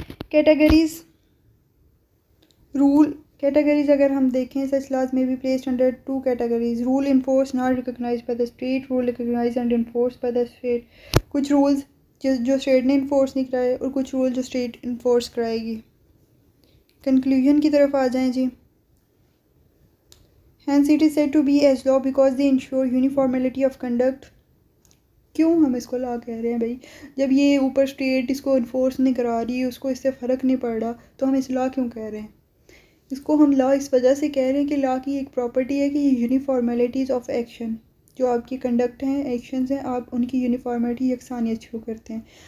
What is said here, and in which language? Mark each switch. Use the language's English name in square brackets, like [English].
[Urdu] Categories role categories اگر ہم دیکھیں، [English] such laws may be placed under 2 categories: rule enforced not recognized by the state, rule recognized and enforced by the state. [Urdu] کچھ rules جو state نے enforce نہیں کرائے اور کچھ رول جو اسٹیٹ انفورس کرائے گی. کنکلوژن کی طرف آ جائیں جی. [English] Hence it is said to be as law because they ensure uniformity of conduct. [Urdu] کیوں ہم اس کو لا کہہ رہے ہیں بھائی؟ جب یہ اوپر اسٹیٹ اس کو انفورس نہیں کرا رہی، اس کو اس سے فرق نہیں پڑ رہا، تو ہم اس لا کیوں کہہ رہے ہیں؟ اس کو ہم لا اس وجہ سے کہہ رہے ہیں کہ لا کی ایک پراپرٹی ہے کہ یہ یونیفارمیلٹیز آف ایکشن، جو آپ کی کنڈکٹ ہیں، ایکشنز ہیں، آپ ان کی یونیفارمیٹی، یکسانیت شو کرتے ہیں.